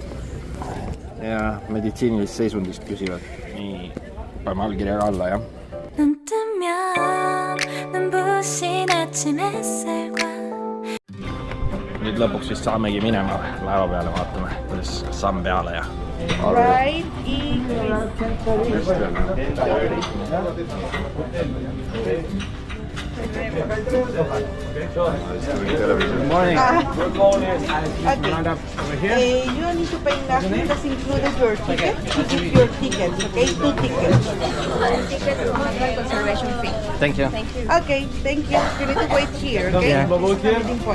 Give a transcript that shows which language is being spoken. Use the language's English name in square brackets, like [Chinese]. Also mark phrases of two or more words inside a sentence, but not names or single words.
[Estonian] Ja meditsiinilist seisundist küsivad. Nii, paneme allkirjaga alla, jah. Nüüd lõpuks vist saamegi minema laeva peale, vaatame, kuidas samm peale ja [English] Right, Good morning. Okay. You don't need to pay nothing. That's included your ticket. You keep your tickets, okay? 2 tickets. Reservation fee. Thank you. Okay, thank you. You need to wait here, okay? Yeah. Meeting point.